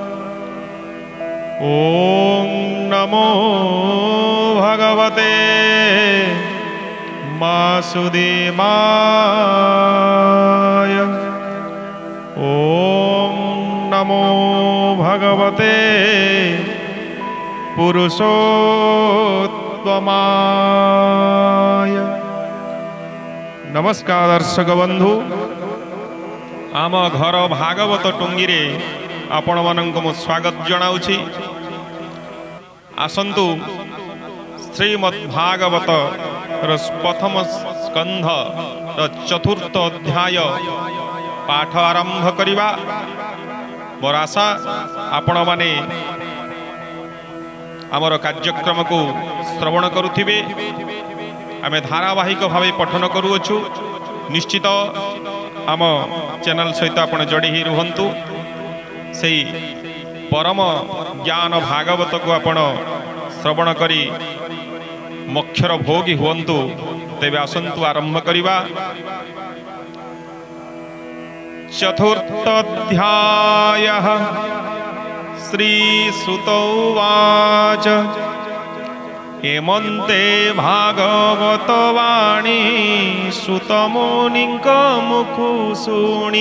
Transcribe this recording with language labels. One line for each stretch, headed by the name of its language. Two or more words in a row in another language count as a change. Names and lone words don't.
Sanskrit: ॐ नमो भगवते वासुदेवाय। ॐ नमो भगवते पुरुषोत्तमाय।
Odia: ନମସ୍କାର ଦର୍ଶକ ବନ୍ଧୁ, ଆମ ଘର ଭାଗବତ ଟୁଙ୍ଗି ରେ ଆପଣ ମାନକ ମୁଁ ସ୍ୱାଗତ ଜଣାଉଛି। ଆସନ୍ତୁ ଶ୍ରୀମଦ୍ଭାଗବତ ପ୍ରଥମ ସ୍କନ୍ଧ ଚତୁର୍ଥ ଅଧ୍ୟାୟ ପାଠ ଆରମ୍ଭ କରିବା। ମୋର ଆଶା ଆପଣ ମାନେ ଆମର କାର୍ଯ୍ୟକ୍ରମ କୁ ଶ୍ରବଣ କରୁଥିବେ। ଆମେ ଧାରାବାହିକ ଭାବେ ପଠନ କରୁଛୁ। ନିଶ୍ଚିତ ଆମ ଚ୍ୟାନେଲ ସହିତ ଆପଣ ଯୋଡ଼ି ହି ରୁହନ୍ତୁ। ସେହି ପରମ ଜ୍ଞାନ ଭାଗବତ କୁ ଆପଣ ଶ୍ରବଣ କରି ମୋକ୍ଷର ଭୋଗୀ ହୁଅନ୍ତୁ। ତେବେ ଆସନ୍ତୁ ଆରମ୍ଭ କରିବା। ଚତୁର୍ଥ ଅଧ୍ୟାୟ।
Sanskrit: श्रीसुत उवाच
Odia: ହେମନ୍ତେ ଭାଗବତ ବାଣୀ ସୁତମୁନିଙ୍କ ମୁଖୁ ଶୁଣି।